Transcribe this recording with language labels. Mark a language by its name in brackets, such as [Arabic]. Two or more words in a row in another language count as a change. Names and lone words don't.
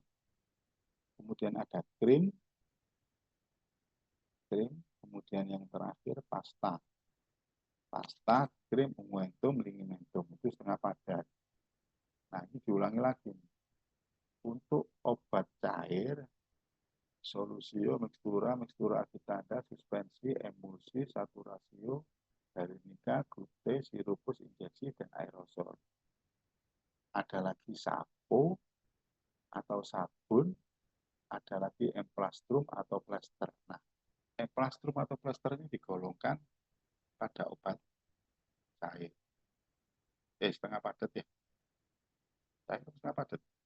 [Indonesian] Kemudian ada krim, kemudian yang terakhir pasta. Pasta, krim, ungumentum, linimentum itu setengah padat. Nah, ini diulangi lagi. Untuk obat cair, solusio, mikstura, mikstura agitada, suspensi, emulsi, saturasio, galinika, glute, sirupus, injeksi, dan aerosol. Ada lagi sapo atau sabun, ada lagi emplastrum atau plester. Nah, emplastrum atau plester ini digolongkan pada obat cair. Setengah padat ya. Cair setengah padat.